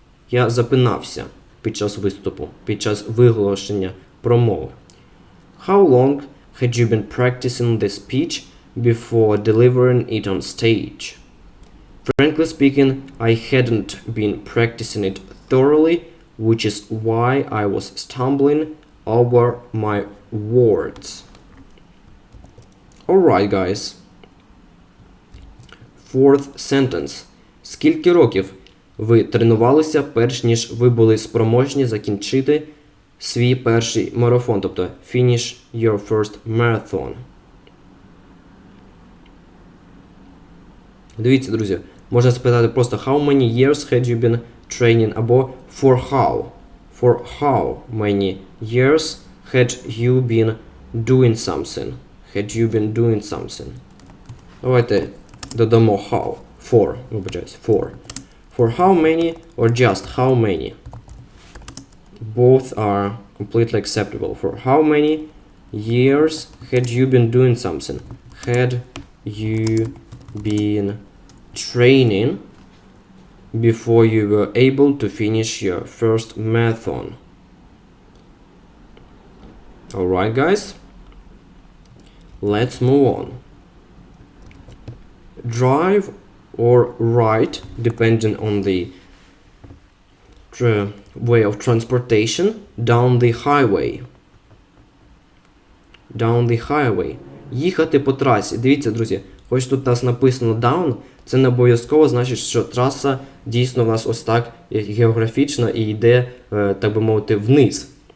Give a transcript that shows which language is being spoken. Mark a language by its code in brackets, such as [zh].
[uk] Я запинався під час виступу, під час виголошення промови. [en] How long had you been practicing the speech before delivering it on stage? Frankly speaking, I hadn't been practicing it thoroughly, which is why I was stumbling over my words. Alright, guys. Fourth sentence. [uk] Скільки років ви тренувалися, перш ніж ви були спроможні закінчити свій перший марафон, тобто [en] finish your first marathon? [uk] Дивіться, друзі, можна спитати просто [en] how many years had you been training [uk] або [en] for how many years had you been doing something? Had you been doing something? [uk] Давайте додамо how. Вибачаюсь, [en] for. For how many or just how many? Both are completely acceptable. For how many years had you been doing something? Had you been training before you were able to finish your first marathon? Alright, guys, let's move on. Drive or ride, depending on the way of transportation, down the highway. Down the highway. [uk] Їхати по трасі. Дивіться, друзі, хоч тут у нас написано down, це не обов'язково значить, що траса дійсно в нас ось так географічно і йде, так би мовити, вниз.